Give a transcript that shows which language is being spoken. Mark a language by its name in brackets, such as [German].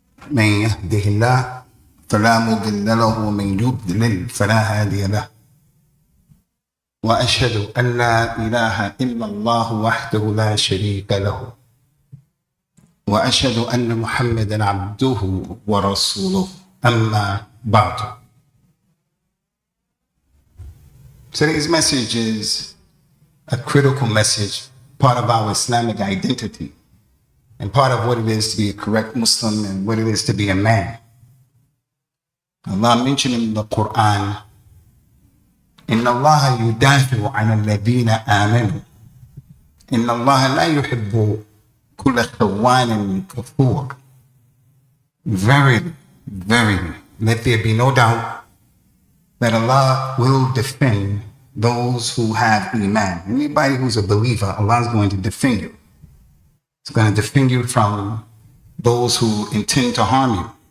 [Arabic] من يهده الله فلا مضل له ومن يضلل فلا هادي له. وأشهد أن لا إله إلا الله وحده لا شريك له. وأشهد أن محمدا عبده ورسوله. أما بعد. [English] Today's message is a critical message, part of our Islamic identity, and part of what it is to be a correct Muslim and what it is to be a man. Allah mentioned in the Quran, [Arabic] إن الله يدافع عن الذين آمنوا إن الله لا يحب كل خوان كفور. [English] Verily, let there be no doubt that Allah will defend those who have Iman. Anybody who's a believer, Allah is going to defend you. He's going to defend you from those who intend to harm you.